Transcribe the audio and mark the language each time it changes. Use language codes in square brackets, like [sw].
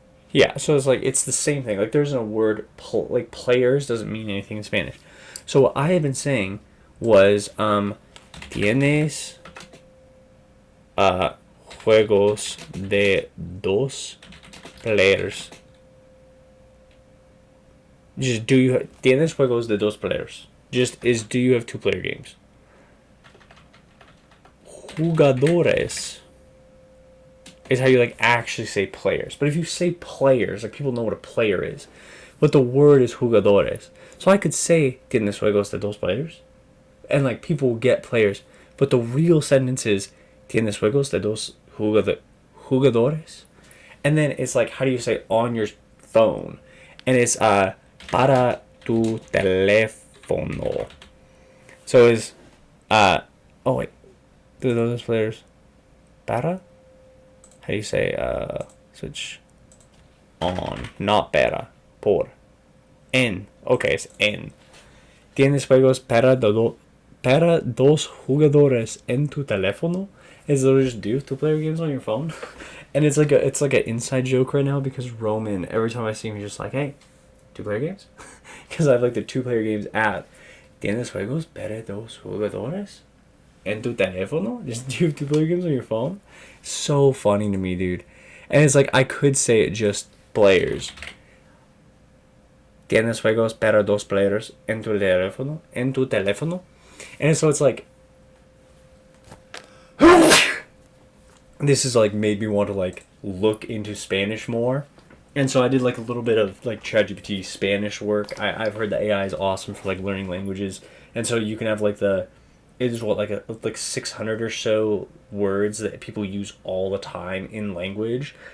[en] Yeah, so it's like, it's the same thing. Like, there's no word, like, players doesn't mean anything in Spanish. So what I had been saying was, [es] tienes juegos de dos players. [en] Just, [es] tienes juegos de dos players. [en] Just, do you have 2-player games? Jugadores is how you, like, actually say players. But if you say players, like, people know what a player is. But the word is jugadores. So I could say, [es] tienes juegos de dos players. [en] And, like, people will get players. But the real sentence is, [es] tienes juegos de dos jugadores. [en] And then it's like, how do you say on your phone? And it's, [es] para tu teléfono. [en] So it's, oh wait, do those players, para? How do you say, switch on, not para, por. En, okay, it's en. [es] Tienes juegos para dos jugadores en tu teléfono? [en] Is literally just do 2-player games on your phone? And it's like an inside joke right now because Roman, every time I see him, he's just like, hey, 2-player games? Because I have like the 2-player games at [es] Tienes juegos para dos jugadores en tu teléfono? [en] Just do you have 2-player games on your phone? So funny to me, dude. And it's like, I could say it just players. [es] Tienes juegos para dos players en tu teléfono? En tu teléfono? [en] And so it's like, this is like made me want to like look into Spanish more. And so I did like a little bit of like ChatGPT Spanish work. I've heard the AI is awesome for like learning languages. And so you can have like it is what, like 600 or so words that people use all the time in language.